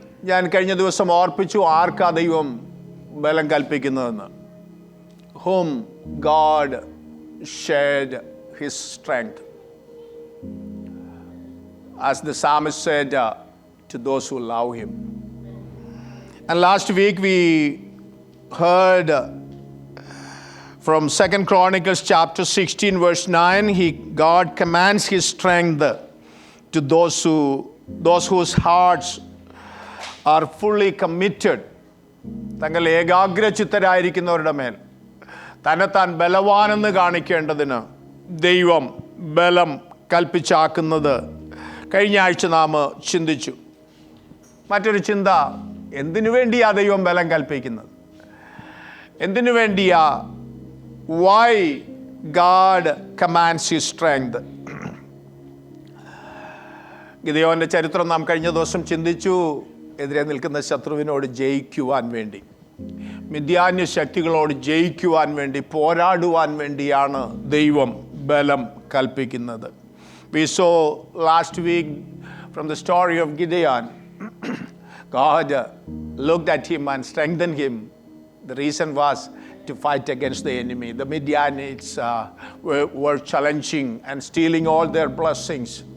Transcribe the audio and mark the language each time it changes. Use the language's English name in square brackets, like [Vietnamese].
[Malayalam] ഞാൻ കഴിഞ്ഞ ദിവസം ഓർപ്പിച്ചു, ആർക്കാ ദൈവം ബലം കൽപ്പിക്കുന്നതെന്ന്. [English] Whom God shared his strength. As the psalmist said, to those who love him. And last week we heard from 2 Chronicles chapter 16 verse 9, God commands his strength to those whose hearts are fully committed. [Malayalam] തങ്ങൾ ഏകാഗ്രചിത്തരായിരിക്കുന്നവരുടെ മേൽ തന്നെത്താൻ ബലവാനെന്ന് കാണിക്കേണ്ടതിന് ദൈവം ബലം കൽപ്പിച്ചാക്കുന്നത് കഴിഞ്ഞ ആഴ്ച നാം ചിന്തിച്ചു. മറ്റൊരു ചിന്ത, എന്തിനു വേണ്ടിയാ ദൈവം ബലം കൽപ്പിക്കുന്നത്? എന്തിനു വേണ്ടിയാ? [English] Why God commands his strength? [Malayalam] ഗിദെയോന്റെ ചരിത്രം നാം കഴിഞ്ഞ ദിവസം ചിന്തിച്ചു. എതിരെ നിൽക്കുന്ന ശത്രുവിനോട് ജയിക്കുവാൻ വേണ്ടി, മിദ്യാന്യ ശക്തികളോട് ജയിക്കുവാൻ വേണ്ടി, പോരാടുവാൻ വേണ്ടിയാണ് ദൈവം ബലം കൽപ്പിക്കുന്നത്. [English] We saw last week from the story of Gideon, God looked at him and strengthened him. The reason was to fight against the enemy. The Midianites were challenging and stealing all their blessings.